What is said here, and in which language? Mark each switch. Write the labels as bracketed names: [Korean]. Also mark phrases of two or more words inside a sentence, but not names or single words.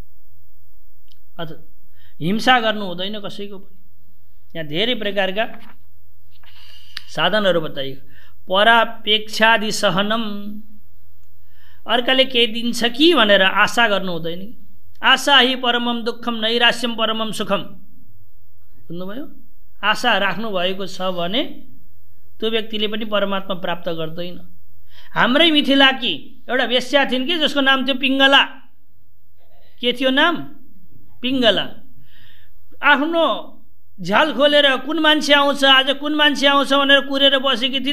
[Nepali] अथवा हिंसा गर्नु हुँदैन कसैको पनि। यहाँ धेरै प्रकारका साधनहरू बताइयो। [Sanskrit] परापेक्षादि सहनम, [Nepali] अर्काले केही दिन्छ कि भनेर आशा गर्नु हुँदैन। [Sanskrit] आशा हि परमम दुःखम नैराश्यम परमम सुखम, [Nepali] बुझ्नुभयो? आशा राख्नु भएको छ भने त्यो व्यक्तिले पनि परमात्मा प्राप्त गर्दैन। हाम्रै मिथिलाकी एउटा वेश्या थिइन् कि जसको नाम थियो पिङ्गला। के थियो नाम? पिङ्गला। आफ्नो झ्याल खोलेर कुन मान्छे आउँछ आज, कुन मान्छे आउँछ भनेर कुरेर बसेकी थिइन्।